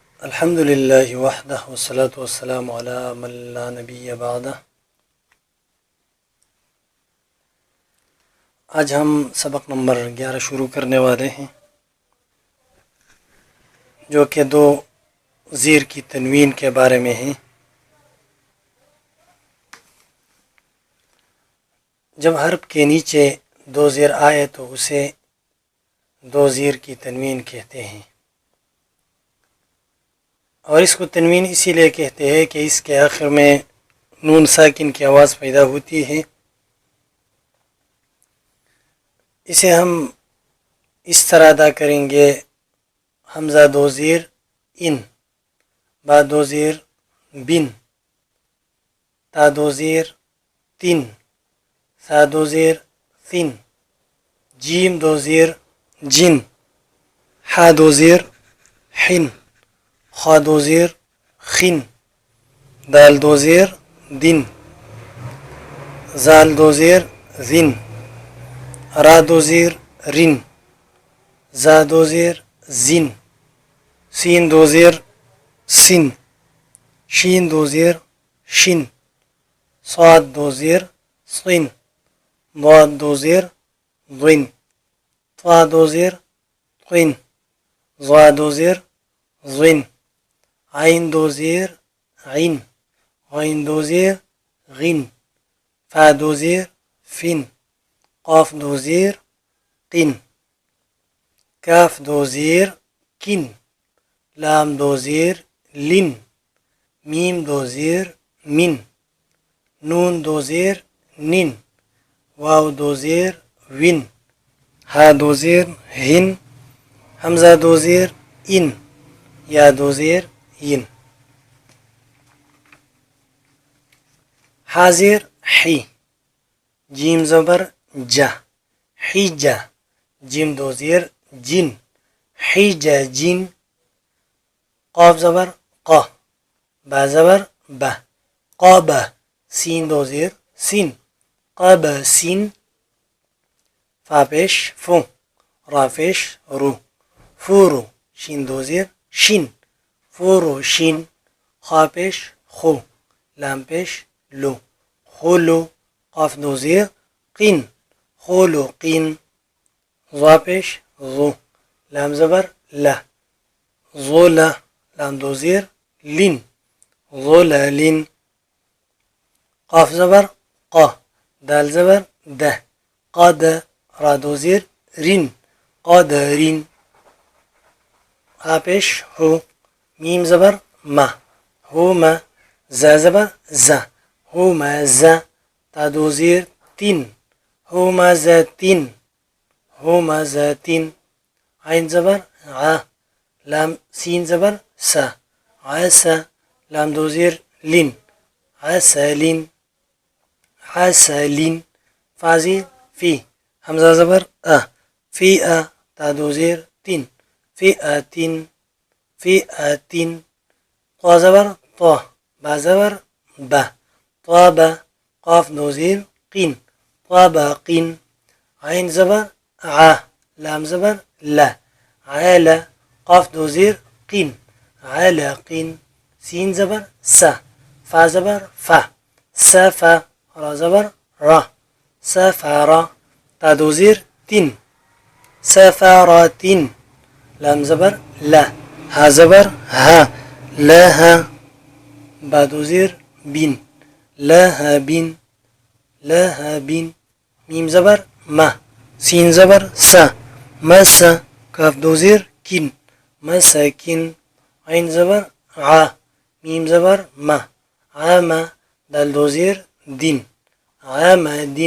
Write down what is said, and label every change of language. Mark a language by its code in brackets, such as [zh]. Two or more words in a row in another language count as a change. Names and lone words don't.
[ar] الحمد لله وحده والصلاة والسلام على من لا نبي بعده. [hi] आज हम सबक नंबर 11 शुरू करने वाले हैं, जो कि दो ज़ीर की तनवीन के बारे में है। जब हर्फ के नीचे दो ज़ीर आए तो उसे दो ज़ीर की तनवीन कहते हैं, और इसको तनवीन इसीलिए कहते हैं कि इसके आखिर में नून साकिन की आवाज़ पैदा होती है। इसे हम इस तरह अदा करेंगे: हमज़ा दो ज़ीर इन, बा दो ज़ीर बिन, ता दो ज़ीर तिन, सा दो ज़ीर सिन, जीम दो ज़ीर जिन, हा दो ज़ीर हिन, खा दो ज़ीर खिन, दाल दो ज़ीर दिन, जाल दो ज़ीर जिन, रा दो ज़ीर रिन, जा दो ज़ीर जिन, सीन दो ज़ीर सिन, शीन दो ज़ीर शिन, स्वाद दो ज़ीर सिन, ضاد दो ज़ीर ज़िन, ता दो ज़ीर तिन, ज़ा दो ज़ीर ज़िन, आइन दो ज़ीर इन, गैन दो ज़ीर गिन, फा दो ज़ीर फिन, क़ाफ दो ज़ीर किन, काफ दो ज़ीर किन, लाम दो ज़ीर लिन, मीम दो ज़ीर मिन, नून दो ज़ीर निन, वाव दो ज़ीर विन, हा दो ज़ीर हिन, हमज़ा दो ज़ीर इन, या दो ज़ीर यिन। हाज़िर ही, जीम ज़बर जा, हिजा, जीम दो ज़ीर जिन, हिजा जिन, क़ाफ ज़बर क़ा, बा ज़बर बा, क़ाबा, सीन दो ज़ीर सिन, क़ाबा सिन, फा पेश फू, रा पेश रू, फूरू, शीन दो ज़ीर शिन, फूरू शिन, खा पेश खू, लाम पेश लो, खुलू, क़ाफ दो ज़ीर किन, खुलू किन, ज़ा पेश ज़ू, लाम ज़बर ला, ज़ुला, लाम दो ज़ीर लिन, ज़ुला लिन, क़ाफ ज़बर क़ा, दाल ज़बर दा, क़ाद, रा दो ज़ीर रिन, क़ादरिन, हा पेश हो, मीम ज़बर मा, हुमा, जा ज़बर जा, हुमा जा, ता दो ज़ीर तिन, हुमा जा तिन, हुमा जा तिन, आइन ज़बर आ, लाम सीन ज़बर सा, आसा, लाम दो ज़ीर लिन, आसालिन, आसालिन, फा ज़ीर फी, हमज़ा ज़बर आ, फी आ, ता दो ज़ीर तिन, फी आ तिन, फी आ तिन, ता ज़बर ता, बा ज़बर बा, ताबा, क़ाफ दो ज़ीर किन, ताबाकिन, आइन ज़बर आ, लाम ज़बर ला, आला, क़ाफ दो ज़ीर किन, आलाकिन, सीन ज़बर सा, फा ज़बर फा, सफ़ा, रा ज़बर रा, सफ़ारा, ता दो ज़ीर तिन, सफ़ारातिन, लाम ज़बर ला, हा ज़बर हा, लाहा, बा दो ज़ीर बिन, लाहाबिन, लाहाबिन, मीम ज़बर मा, सीन ज़बर सा, मसा, काफ दो ज़ीर किन, मसाकिन, आइन ज़बर आ, मीम ज़बर मा, आमा, दाल दो ज़ीर दिन, आमादिन।